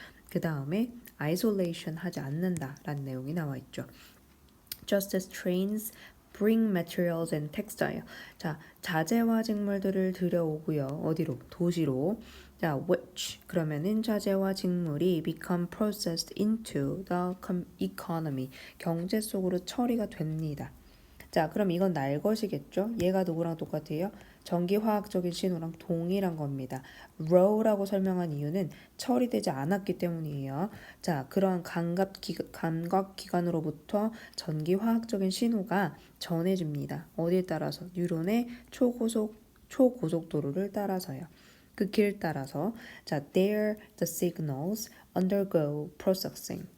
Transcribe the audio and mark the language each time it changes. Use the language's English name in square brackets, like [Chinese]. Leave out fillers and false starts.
[Korean] 그 다음에 isolation 하지 않는다 라는 내용이 나와 있죠. [English] Just as trains bring materials and textile. [Korean] 자, 자재와 직물들을 들여오고요. 어디로? 도시로. [English] 자, which [Korean] 그러면은 자재와 직물이 [English] become processed into the economy. [Korean] 경제 속으로 처리가 됩니다. 자, 그럼 이건 날 것이겠죠? 얘가 누구랑 똑같아요? 전기화학적인 신호랑 동일한 겁니다. row라고 설명한 이유는 처리되지 않았기 때문이에요. 자, 그러한 감각기관으로부터 전기화학적인 신호가 전해집니다. 어디에 따라서? 뉴런의 초고속도로를 따라서요. 그 길 따라서. [English] 자, there the signals undergo processing.